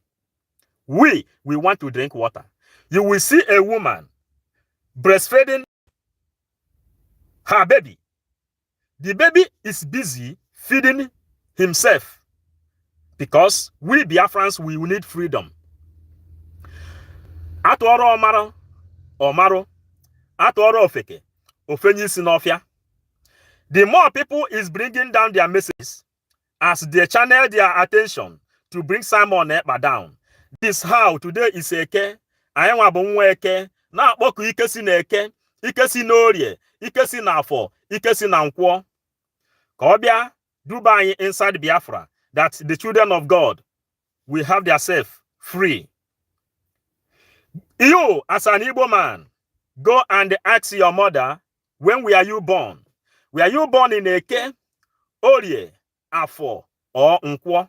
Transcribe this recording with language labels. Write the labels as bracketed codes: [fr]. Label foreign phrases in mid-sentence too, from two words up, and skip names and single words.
[en] We want to drink water. You will see a woman breastfeeding her baby. The baby is busy feeding himself because we Biafrans, we need freedom. [ig] Atụọrọ ọmara, ọmarụ, atụọrọ ofeke, ofenyi si n'ọfịa. [en] The more people is bringing down their messages as they channel their attention to bring Simon Ekpa down. This how today is [ig] Eke, anyị nwa bụ nwa Eke, na-akpọku ike si n'Eke, ike si n'Orie, ike si n'Afọ, ike si na Nkwọ. Ka ọ bịa duba anyị [en] inside Biafra, that the children of God will have themselves free. You, as an Igbo man, go and ask your mother, when were you born? Were you born in Eke, Orie, Afo, or Nkwọ?